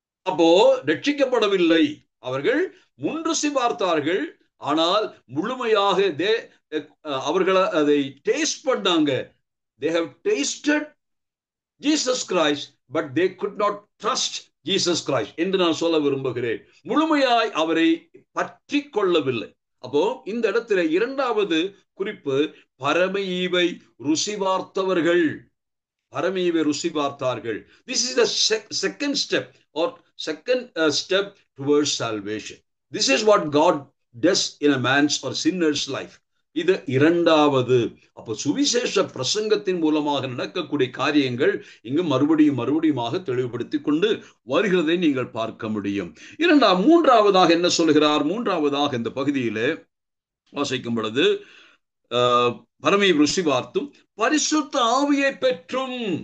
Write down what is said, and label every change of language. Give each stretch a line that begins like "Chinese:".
Tamil: அப்போ ரட்சிக்கப்படவில்லை. அவர்கள் முன் ருசி பார்த்தார்கள், ஆனால் முழுமையாக அவர்கள் அதை டேஸ்ட் பண்ணாங்க.
English: they have tasted Jesus Christ but they could not trust Jesus Christ
Tamil: என்று நான் சொல்ல விரும்புகிறேன். முழுமையாய் அவரை பற்றி கொள்ளவில்லை. அப்போ இந்த இடத்துல இரண்டாவது குறிப்பு, பரம ஈவை ருசி பார்த்தவர்கள். பரம ஈவை ருசி பார்த்தார்கள்.
English: This is the second step or second step towards salvation. This is what God does in a man's or sinner's life.
Tamil: இது இரண்டாவது. அப்போ சுவிசேஷ பிரசங்கத்தின் மூலமாக நடக்கக்கூடிய காரியங்கள் இங்கு மறுபடியுமாக தெளிவுபடுத்தி கொண்டு வருகிறதை நீங்கள் பார்க்க முடியும். மூன்றாவதாக என்ன சொல்கிறார்? மூன்றாவதாக இந்த பகுதியிலே வாசிக்கும் பொழுது பரமை ருசி பார்த்தும் பரிசுத்த ஆவியை பெற்றும்.